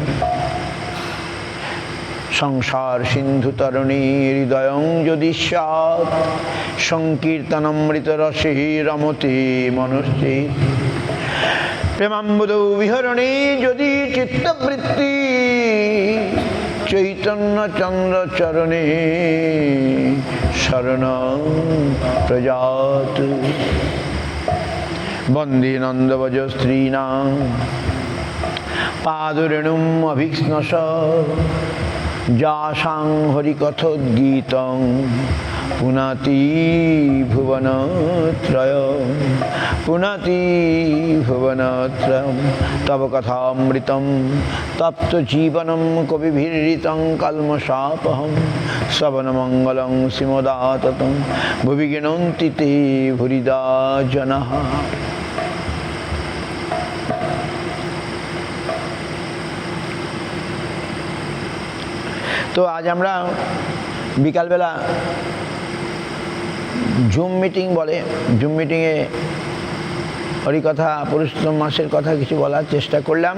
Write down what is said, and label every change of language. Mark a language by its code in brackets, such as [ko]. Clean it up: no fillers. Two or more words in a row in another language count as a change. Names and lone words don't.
[sa] সংসার সিন্ধু তরণী হৃদয়ং যদি স্যাৎ, সংকীর্তনামৃত রসে রমতে মনশ্চিৎ। প্রেমাম্বুদৌ বিহরণে যদি চিত্তবৃত্তি, চৈতন্য চন্দ্র চরণে শরণং প্রজাত। বন্দে নন্দবজ স্ত্রীণাং পাদরেণুম অভিষ্ণস, যাসাং হরিকথোদ্গীতং পুনাতি ভুবনত্রয়ম, পুনাতি ভুবনত্রয়ম। তব কথামৃতম তপ্ত জীবনম কবিভিরৃতং কল্মষাপহম, শ্রবণমঙ্গলং শ্রীমদাততং ভুবি গৃণন্তি তে ভুরিদা জনাঃ। [bn] তো আজ আমরা বিকালবেলা জুম মিটিং বলে, জুম মিটিংয়ে হরিকথা পুরুষোত্তম মাসের কথা কিছু বলার চেষ্টা করলাম।